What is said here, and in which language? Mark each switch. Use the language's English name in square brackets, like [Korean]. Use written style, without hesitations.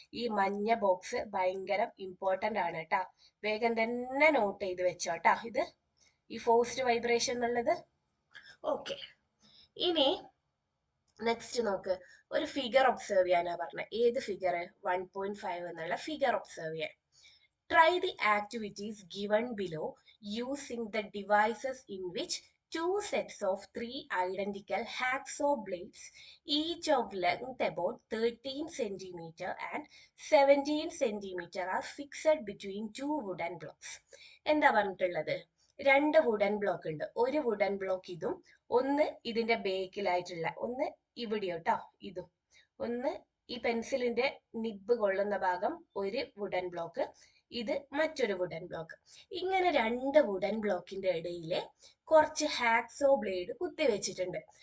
[Malayalam] ഈ മഞ്ഞ ബോക്സ് ഭയങ്കര ഇമ്പോർട്ടന്റ് ആണ് കേട്ടാ, വേഗം തന്നെ നോട്ട് ചെയ്ത് വെച്ചോട്ടാ ഇത്, ഈ ഫോഴ്സ്ഡ് വൈബ്രേഷൻ എന്നുള്ളത്. ഓക്കെ, ഇനി നെക്സ്റ്റ് നോക്ക്, ഒരു ഫിഗർ ഒബ്സർവ് ചെയ്യാനാ പറഞ്ഞത്. ഏത് ഫിഗർ? 1.5 എന്നുള്ള ഫിഗർ ഒബ്സർവ് ചെയ്യാൻ. [English] Try the activities given below using the devices in which two sets of three identical hacksaw blades, each of length about 13 centimeter and 17 centimeter, are fixed between two wooden blocks. [Malayalam] എന്താ പറഞ്ഞിട്ടുള്ളത്? രണ്ട് wooden block ഉണ്ട്. ഒരു wooden block ഇതും, ഒന്ന് ഇതിന്റെ ബേക്കിലായിട്ടുള്ള, ഒന്ന് ഇവിടെയോട്ടോ ഇതും, ഒന്ന് ഈ പെൻസിലിന്റെ നിബ് കൊള്ളുന്ന ഭാഗം ഒരു വുഡൻ ബ്ലോക്ക്, ഇത് മറ്റൊരു വുഡൻ ബ്ലോക്ക്. ഇങ്ങനെ രണ്ട് വുഡൻ ബ്ലോക്കിന്റെ ഇടയിൽ കുറച്ച് ഹാക്സോ ബ്ലേഡ് കുത്തിവെച്ചിട്ടുണ്ട്.